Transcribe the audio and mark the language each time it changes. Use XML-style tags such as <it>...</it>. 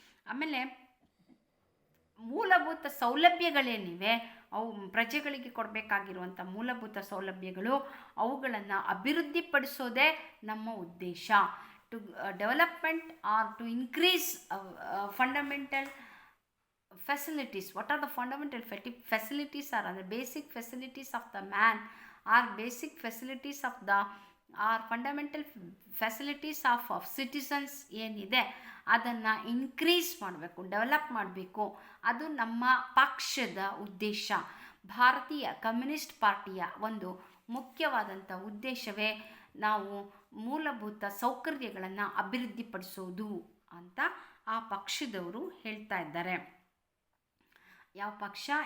<kn>ಆಮೇಲೆ ಮೂಲಭೂತ ಸೌಲಭ್ಯಗಳೇನಿವೆ, ಅವು ಪ್ರಜೆಗಳಿಗೆ ಕೊಡಬೇಕಾಗಿರುವಂಥ ಮೂಲಭೂತ ಸೌಲಭ್ಯಗಳು, ಅವುಗಳನ್ನು ಅಭಿವೃದ್ಧಿಪಡಿಸೋದೇ ನಮ್ಮ ಉದ್ದೇಶ.</kn> <en>To development or to increase fundamental facilities. What are the fundamental facilities? Are the basic facilities of the man, or basic facilities of the, or fundamental facilities of citizens</en> <kn>ಏನಿದೆ ಅದನ್ನು ಇನ್ಕ್ರೀಸ್ ಮಾಡಬೇಕು, ಡೆವಲಪ್ ಮಾಡಬೇಕು. ಅದು ನಮ್ಮ ಪಕ್ಷದ ಉದ್ದೇಶ. ಭಾರತೀಯ communist ಪಾರ್ಟಿಯ ಒಂದು ಮುಖ್ಯವಾದಂಥ ಉದ್ದೇಶವೇ ನಾವು ಮೂಲಭೂತ ಸೌಕರ್ಯಗಳನ್ನು ಅಭಿವೃದ್ಧಿಪಡಿಸೋದು ಅಂತ ಆ ಪಕ್ಷದವರು ಹೇಳ್ತಾ ಇದ್ದಾರೆ. ಯಾವ ಪಕ್ಷ?</kn>